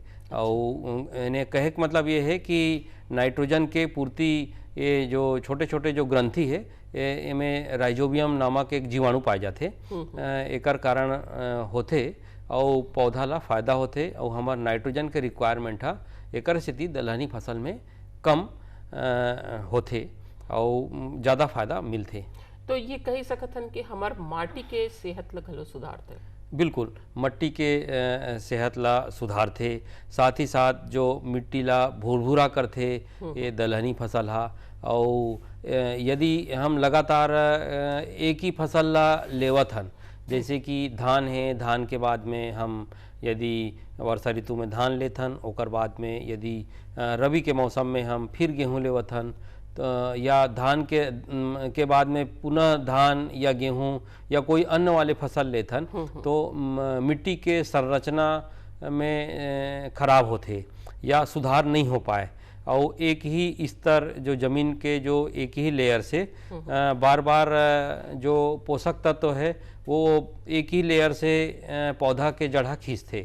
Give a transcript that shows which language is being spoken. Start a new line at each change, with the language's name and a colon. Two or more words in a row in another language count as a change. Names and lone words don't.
Chhattisgarhi: और इन्हें कहे का मतलब ये है कि नाइट्रोजन के पूर्ति ये जो छोटे छोटे जो ग्रंथि है इनमें राइजोबियम नामक एक जीवाणु पाए जाते, एकर कारण होते और पौधा ला फायदा होते। और हमार नाइट्रोजन के रिक्वायरमेंट है एकर स्थिति दलहनी फसल में कम होते और ज़्यादा फायदा मिलते। तो ये कही सकथन कि हमार माटी के सेहत ला घलो सुधारते। बिल्कुल, मिट्टी के सेहत ला सुधारते, साथ ही साथ जो मिट्टी ला भुरभुरा करते ये दलहनी फसल हा। और यदि हम लगातार एक ही फसल ला लेवत हन, जैसे कि धान है, धान के बाद में हम यदि वर्षा ऋतु में धान लेथन, ओकर बाद में यदि रबी के मौसम में हम फिर गेहूँ लेवत हन, या धान के बाद में पुनः धान या गेहूं या कोई अन्य वाले फसल लेथन, तो मिट्टी के संरचना में खराब होते या सुधार नहीं हो पाए। और एक ही स्तर जो जमीन के जो एक ही लेयर से बार बार जो पोषक तत्व है वो एक ही लेयर से पौधा के जड़ा खींचते।